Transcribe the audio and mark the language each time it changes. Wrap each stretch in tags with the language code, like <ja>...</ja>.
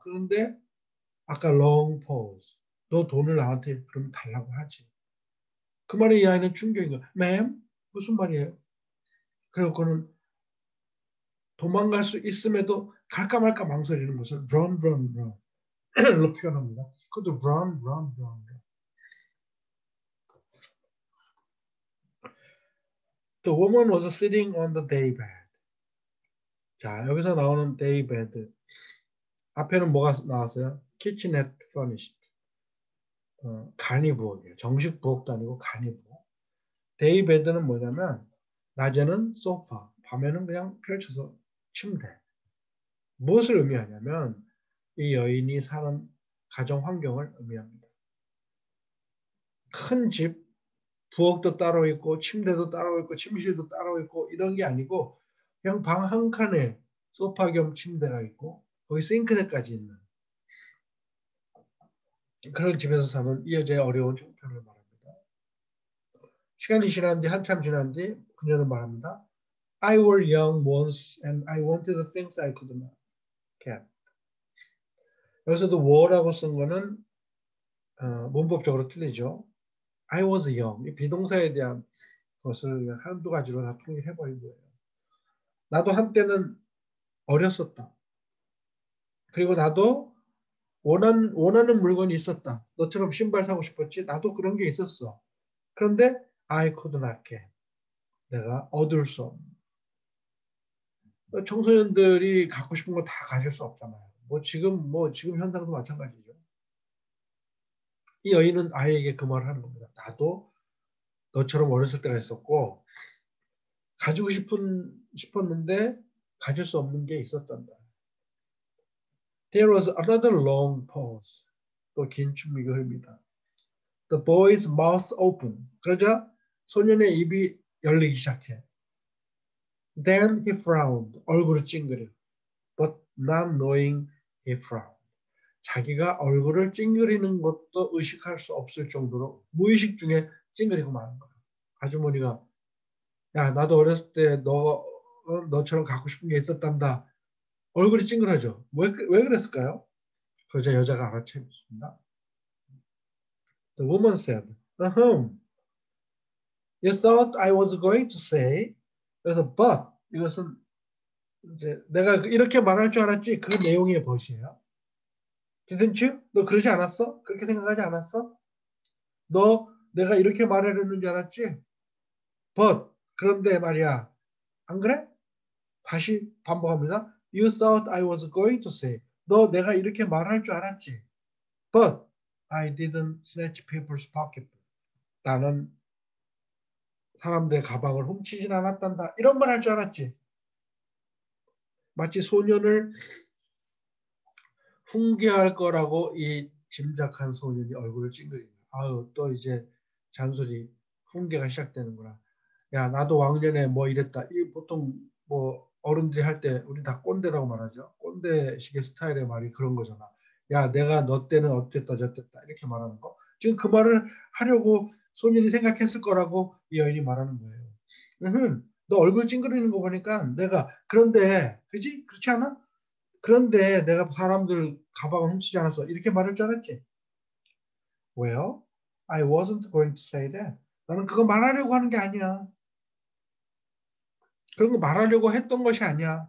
<ko>그런데 아까 long pause. 너 돈을 나한테 그럼 달라고 하지. 그 말에 이 아이는 충격인 거야. ma'am? 무슨 말이에요? 그리고 그는 도망갈 수 있음에도 갈까 말까 망설이는 것을 run, run, run로 표현합니다. 그것도 run, run, run.</ko> <en>The woman was sitting on the day bed.</en> <ko>자, 여기서 나오는 day bed. 앞에는 뭐가 나왔어요?</ko> <en>kitchenette furnished.</en> <ko>간이 부엌이에요. 정식 부엌도 아니고 간이 부엌. day bed는 뭐냐면 낮에는 소파, 밤에는 그냥 펼쳐서 침대. 무엇을 의미하냐면 이 여인이 사는 가정 환경을 의미합니다. 큰 집, 부엌도 따로 있고 침대도 따로 있고 침실도 따로 있고 이런 게 아니고 그냥 방 한 칸에 소파 겸 침대가 있고 거기 싱크대까지 있는 그런 집에서 사는 이 여자의 어려운 형편을 말합니다. 시간이 지난 뒤 한참 지난 뒤 그녀는 말합니다.</ko> <en>I were young once and I wanted the things I could not get.</en> <ko>여기서도 were라고 쓴 거는 문법적으로 틀리죠.</ko> <en>I was young.</en> <ko>이 비동사에 대한 것을 한두 가지로 다 통일해버린 거예요. 나도 한때는 어렸었다. 그리고 나도 원하는 물건이 있었다. 너처럼 신발 사고 싶었지? 나도 그런 게 있었어. 그런데</ko> <en>I could not get.</en> <ko>내가 얻을 수 없는. 청소년들이 갖고 싶은 거 다 가질 수 없잖아요. 지금 현상도 마찬가지죠. 이 여인은 아이에게 그 말을 하는 겁니다. 나도 너처럼 어렸을 때가 있었고 가지고 싶었는데 가질 수 없는 게 있었단다.</ko> <en>There was another long pause.</en> <ko>또 긴 춤이 흐릅니다.</ko> <en>The boy's mouth opened.</en> <ko>그러자 소년의 입이 열리기 시작해.</ko> <en>Then he frowned.</en> <ko>얼굴을 찡그려.</ko> <en>But not knowing he frowned.</en> <ko>자기가 얼굴을 찡그리는 것도 의식할 수 없을 정도로 무의식 중에 찡그리고 마는 거야. 아주머니가 야 나도 어렸을 때 너처럼 갖고 싶은 게 있었단다. 얼굴이 찡그러져. 왜 그랬을까요? 그러자 여자가 알아채습니다.</ko> <en>The woman said, You thought I was going to say.</en> <ko>그래서 but 이것은 이제 내가 이렇게 말할 줄 알았지. 그 내용의 벗이에요.</ko> <en>Didn't you?</en> <ko>너 그러지 않았어? 그렇게 생각하지 않았어? 너 내가 이렇게 말하려는 줄 알았지? But 그런데 말이야. 안 그래? 다시 반복합니다.</ko> <en>You thought I was going to say.</en> <ko>너 내가 이렇게 말할 줄 알았지?</ko> <en>But I didn't snatch people's pocketbook.</en> <ko>나는 사람들의 가방을 훔치진 않았단다. 이런 말 할 줄 알았지? 마치 소년을 훈계할 거라고 이 짐작한 소년이 얼굴을 찡그린다. 아유 또 이제 잔소리 훈계가 시작되는구나. 야 나도 왕년에 뭐 이랬다. 이 보통 뭐 어른들이 할 때 우리 다 꼰대라고 말하죠. 꼰대식의 스타일의 말이 그런 거잖아. 야 내가 너 때는 어땠다 저랬다 이렇게 말하는 거. 지금 그 말을 하려고 소년이 생각했을 거라고 이 여인이 말하는 거예요. 너 얼굴 찡그리는 거 보니까 내가 그런데 그지? 그렇지 않아? 그런데 내가 사람들 가방을 훔치지 않았어. 이렇게 말할 줄 알았지?</ko> <en>Well, I wasn't going to say that.</en> <ko>나는 그거 말하려고 하는 게 아니야. 그런 거 말하려고 했던 것이 아니야.</ko>